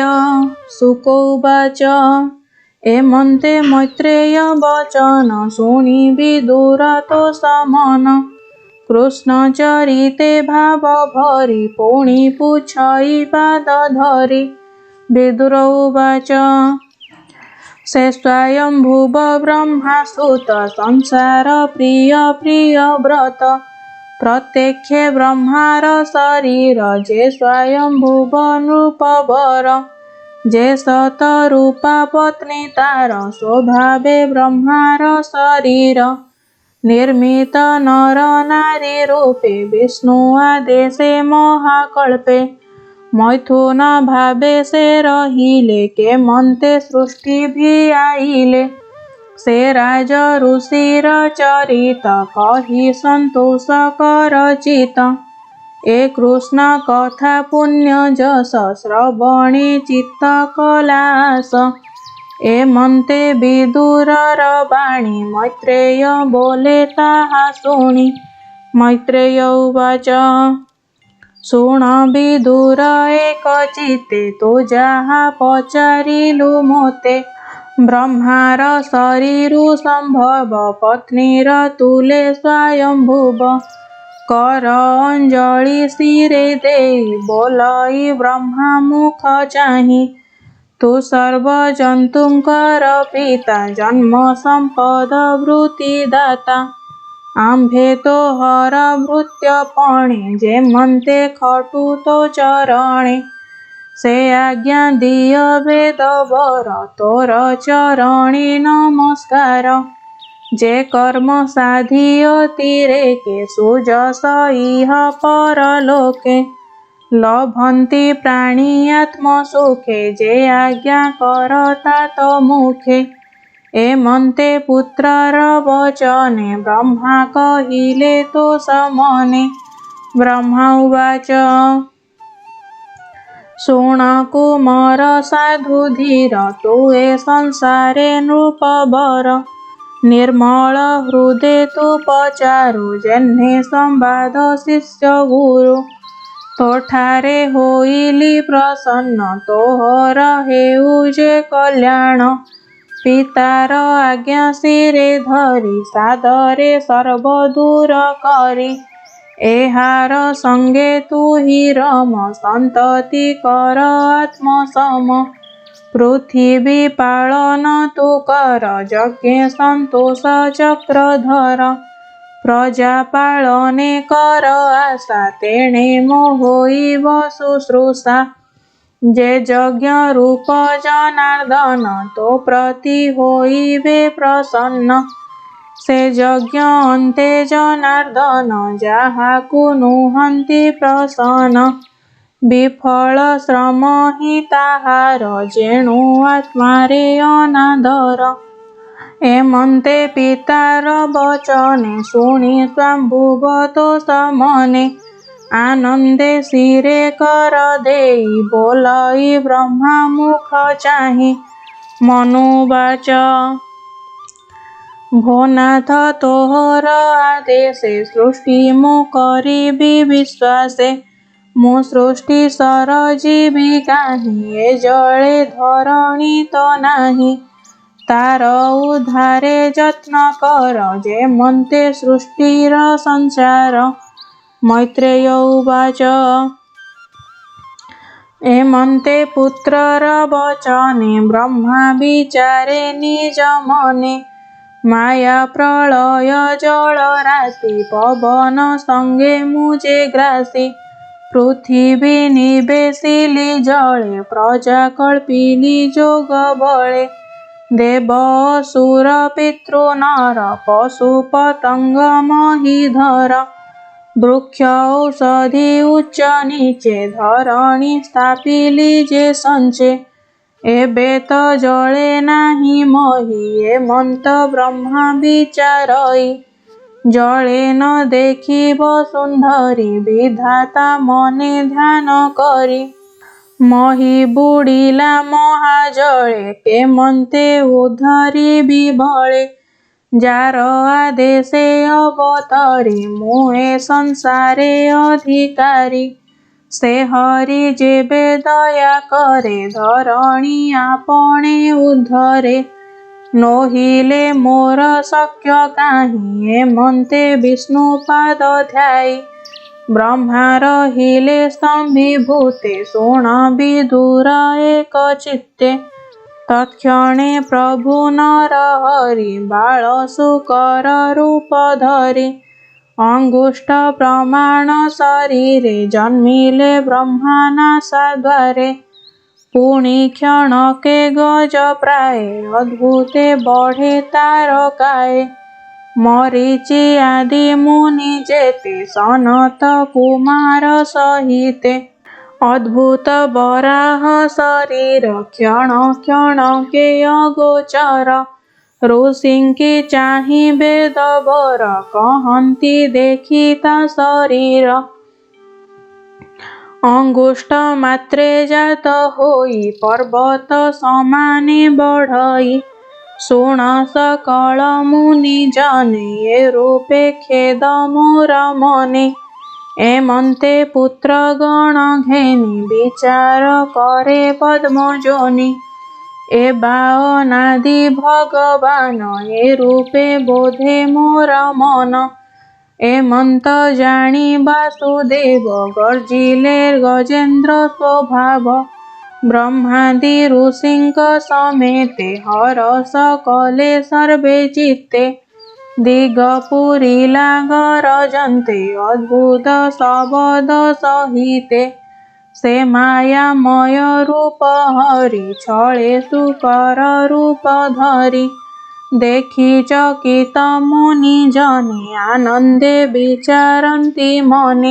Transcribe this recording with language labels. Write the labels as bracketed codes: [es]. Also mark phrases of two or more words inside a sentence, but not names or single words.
[or] ଶୁକ ଉବାଚ ଏମନ୍ତେ ମୈତ୍ରେୟ ବଚନ ଶୁଣି ବିଦୁରତୋ ସମନ କୃଷ୍ଣଚରିତେ ଭାବ ଭରି ପୁଣି ପୁଛଇ ପାଦ ଧରି। ବିଦୁର ଉବାଚ ସେ ସ୍ୱୟମ୍ଭୁବ ବ୍ରହ୍ମାସୁତ ସଂସାର ପ୍ରିୟ ବ୍ରତ ପ୍ରତ୍ୟକ୍ଷେ ବ୍ରହ୍ମାର ଶରୀର ଯେ ସ୍ୱୟମ୍ଭୁବ ନୃପବର ଯେ ଶତରୂପା ପତ୍ନୀ ତାର ସ୍ୱଭାବେ ବ୍ରହ୍ମାର ଶରୀର ନିର୍ମିତ ନର ନାରୀ ରୂପେ ବିଷ୍ଣୁ ଆଦେଶେ ମହାକଳ୍ପେ ମୈଥୁନ ଭାବେ ସେ ରହିଲେ କେ ମନ୍ତେ ସୃଷ୍ଟି ଭି ଆଇଲେ ସେ ରାଜ ଋଷିର ଚରିତ କହି ସନ୍ତୋଷ କର ଚିତ ଏ କୃଷ୍ଣ କଥା ପୁଣ୍ୟ ଯଶ ଶ୍ରବଣେ ଚିତ୍ତ କଲାସ ଏମନ୍ତେ ବିଦୁରର ବାଣୀ ମୈତ୍ରେୟ ବୋଲେ ତାହା ଶୁଣି। ମୈତ୍ରେୟ ଉବାଚ ଶୁଣ ବିଦୁର ଏକ ଚିତ୍ତେ ତୋ ଯାହା ପଚାରିଲୁ ମୋତେ ବ୍ରହ୍ମାର ଶରୀରୁ ସମ୍ଭବ ପତ୍ନୀର ତୁଲେ ସ୍ୱୟମ୍ଭୁବ କର ଅଞ୍ଜଳି ଶିରେ ଦେଇ ବୋଲଇ ବ୍ରହ୍ମା ମୁଖ ଚାହି ତୁ ସର୍ବ ଜନ୍ତୁଙ୍କର ପିତା ଜନ୍ମ ସମ୍ପଦ ବୃତ୍ତି ଦାତା ଆମ୍ଭେ ତୋ ହର ଭୃତ୍ୟ ପଣେ ଯେ ମନ୍ତେ ଖଟୁ ତୋ ଚରଣେ ସେ ଆଜ୍ଞା ଦିଅ ବେଦ ବର ତୋର ଚରଣୀ ନମସ୍କାର ଯେ କର୍ମ ସାଧିଅ ତୀରେ କେ ସୁଯଶ ଇହ ପରଲୋକେ ଲଭନ୍ତି ପ୍ରାଣୀ ଆତ୍ମ ସୁଖେ ଯେ ଆଜ୍ଞା କରତା ତୋ ମୁଖେ ଏମନ୍ତେ ପୁତ୍ରର ବଚନେ ବ୍ରହ୍ମା କହିଲେ ତୋ ସମନେ। ବ୍ରହ୍ମା ଉବାଚ ଶୁଣ କୁମାର ସାଧୁ ଧୀର ତୁ ଏ ସଂସାରେ ନୃପବର ନିର୍ମଳ ହୃଦେ ତୁ ପଚାରୁ ଯେହ୍ନେ ସମ୍ବାଦ ଶିଷ୍ୟ ଗୁରୁ ତୋଠାରେ ହୋଇଲି ପ୍ରସନ୍ନ ତୋହର ହେଉ ଯେ କଲ୍ୟାଣ ପିତାର ଆଜ୍ଞା ଶିରେ ଧରି ସାଦରେ ସର୍ବ ଦୂର କରି ଏହାର ସଙ୍ଗେ ତୁ ହି ରମ ସନ୍ତତି କର ଆତ୍ମ ସମ ପୃଥ୍ୱୀ ପାଳନ ତୁ କର ଯଜ୍ଞ ସନ୍ତୋଷ ଚକ୍ରଧର ପ୍ରଜା ପାଳନେ କର ଆଶା ତେଣେ ମୋହୋଇବ ଶୁଶ୍ରୂଷା ଯେ ଯଜ୍ଞ ରୂପ ଜନାର୍ଦ୍ଦନ ତୋ ପ୍ରତି ହୋଇବେ ପ୍ରସନ୍ନ ସେ ଯଜ୍ଞ ଅନ୍ତେ ଜନାର୍ଦ୍ଦନ ଯାହାକୁ ନୁହନ୍ତି ପ୍ରସନ୍ନ ବିଫଳ ଶ୍ରମ ହି ତାହାର ଯେଣୁ ଆତ୍ମାରେ ଅନାଦର ଏମନ୍ତେ ପିତାର ବଚନେ ଶୁଣି ସ୍ୱୟମ୍ଭୁବ ତୋ ସମନେ ଆନନ୍ଦେ ଶିରେ କର ଦେଇ ବୋଲଇ ବ୍ରହ୍ମା ମୁଖ ଚାହି। ମନୁବାଚ ଭୋନାଥ ତୋହର ଆଦେଶେ ସୃଷ୍ଟି ମୁଁ କରିବି ବିଶ୍ୱାସେ ମୁଁ ସୃଷ୍ଟି ସରଜୀବୀ କାହିଁ ଏ ଜଳେ ଧରଣୀ ତୋ ନାହିଁ ତାର ଉଦ୍ଧାରେ ଯତ୍ନ କର ଯେ ମନ୍ତେ ସୃଷ୍ଟିର ସଂସାର। ମୈତ୍ରେୟ ଉବାଚ ଏମନ୍ତେ ପୁତ୍ରର ବଚନେ ବ୍ରହ୍ମା ବିଚାରେ ନିଜ ମନେ ମାୟା ପ୍ରଳୟ ଜଳ ରାଶି ପବନ ସଙ୍ଗେ ମୁଝେ ଗ୍ରାସୀ ପୃଥ୍ୱୀ ନିବେଶିଲି ଜଳେ ପ୍ରଜା କଳ୍ପିଲି ଯୋଗ ବଳେ ଦେବ ଅସୁର ପିତୃ ନର ପଶୁ ପତଙ୍ଗ ମହୀଧର ବୃକ୍ଷ ଔଷଧି ଉଚ୍ଚ ନୀଚେ ଧରଣୀ ସ୍ଥାପିଲି ଯେ ସଞ୍ଚେ ଏବେ ତୋ ଜଳେ ନାହିଁ ମୋହି ଏମନ୍ତ ବ୍ରହ୍ମା ବିଚାରଇ ଜଳେ ନ ଦେଖିବ ସୁନ୍ଦରୀ ବିଧାତା ମନେ ଧ୍ୟାନ କରି। ମହୀ ବୁଡ଼ିଲା ମହାଜଳେ କେମନ୍ତେ ଉଦ୍ଧରି ବିବଳେ। ଯାର ଆଦେଶେ ଅବତରି ମୁଏ ସଂସାରେ ଅଧିକାରୀ। ସେ ହରି ଯେବେ ଦୟା କରେ ଧରଣୀ ଆପଣେ ଉଦ୍ଧରେ। ନୋହିଲେ ମୋର ଶକ୍ୟ କାହିଁ ଏମନ୍ତେ ବିଷ୍ଣୁପାଦ ଧ୍ୟାୟୀ। ବ୍ରହ୍ମା ରହିଲେ ସ୍ତମ୍ଭୀଭୂତେ ଶୁଣ ବିଦୁର ଏକ ଚିତ୍ତେ। ତତ୍କ୍ଷଣେ ପ୍ରଭୁ ନରହରି ବାଳ ଶୂକର ରୂପ ଧରି। ଅଙ୍ଗୁଷ୍ଠ ପ୍ରମାଣ ଶରୀରେ ଜନ୍ମିଲେ ବ୍ରହ୍ମା ନାସାଦ୍ୱାରେ। ପୁଣି କ୍ଷଣକେ ଗଜ ପ୍ରାୟ ଅଦ୍ଭୁତେ ବଢ଼େ ତାରକାଏ। ମରୀଚି ଆଦି ମୁନି ଯେତେ ସନତ କୁମାର ସହିତେ। ଅଦ୍ଭୁତ ବରାହ ଶରୀର କ୍ଷଣ କ୍ଷଣ କେ ଅଗୋଚର। ଋଷିଙ୍କି ଚାହିଁ ବେଦ ବର କହନ୍ତି ଦେଖି ତା ଶରୀର। ଅଙ୍ଗୁଷ୍ଠ ମାତ୍ରେ ଜାତ ହୋଇ ପର୍ବତ ସମାନେ ବଢ଼ଇ। ଶୁଣ ସକଳ ମୁନି ଜନେ ଯେ ରୂପେ ଖେଦ ମୋର ମନେ। ଏମନ୍ତେ ପୁତ୍ର ଗଣ ଘେନି ବିଚାର କରେ ପଦ୍ମଯୋନି। ଏ ବାଓନାଦି ଭଗବାନ ଏ ରୂପେ ବୋଧେ ମୋର ମନ। ଏମନ୍ତ ଜାଣି ବାସୁଦେବ ଗର୍ଜିଲେ ଗଜେନ୍ଦ୍ର ସ୍ୱଭାବ। ବ୍ରହ୍ମାଦି ଋଷିଙ୍କ ସମେତେ ହରଷ କଲେ ସର୍ବେ ଚିତ୍ତେ। ଦିଗପୁରିଲା ଗରଜନ୍ତେ ଅଦ୍ଭୁତ ଶବଦ ସହିତେ। ସେ ମାୟାମୟ ରୂପ ହରି ଛଳେ ଶୂକର ରୂପ ଧରି। ଦେଖି ଚକିତ ମୁନି ଜନେ ଆନନ୍ଦେ ବିଚାରନ୍ତି ମନେ।